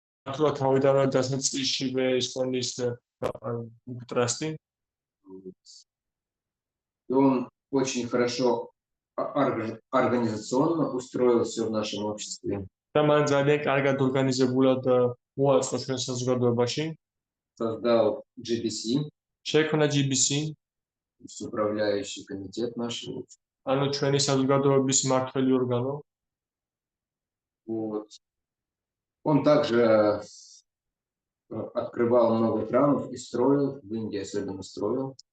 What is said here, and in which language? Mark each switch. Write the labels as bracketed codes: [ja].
[ka] თუ თავიდანვე დასაწყისშივე ისკონის ტრასტი [ru] И он очень хорошо организационно устроил все в нашем обществе. [ka] და მან ძალიან კარგად ორგანიზებულად მოაწყო ჩვენ საზოგადოებაში. [ru] Создал GBC, [ka] შექმნა GBC, [ru] управляющий комитет нашего. [ka] ანუ ჩვენი საზოგადოების მმართველი ორგანო. [ru] Вот. Он также открывал много храмов и строил, в Индии особенно строил.